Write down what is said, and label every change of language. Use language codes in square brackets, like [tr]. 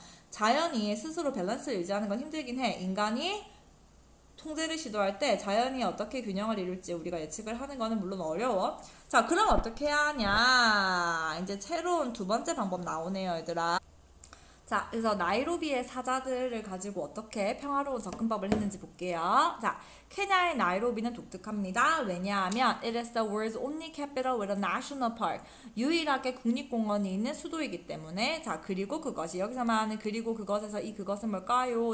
[ko] 자연이 스스로 밸런스를 유지하는 건 힘들긴 해. 인간이 통제를 시도할 때 자연이 어떻게 균형을 이룰지 우리가 예측을 하는 거는 물론 어려워. 자, 그럼 어떻게 해야 하냐? 이제 새로운 두 번째 방법 나오네요, 얘들아. 자, 그래서 나이로비의 사자들을 가지고 어떻게 평화로운 접근법을 했는지 볼게요. 자, 케냐의 나이로비는 독특합니다. 왜냐하면 [en] it is the world's only capital with a national park. [ko] 유일하게 국립공원이 있는 수도이기 때문에. 자, 그리고 그것이 여기서 말하는 그리고 그것에서 이 그것은 뭘까요?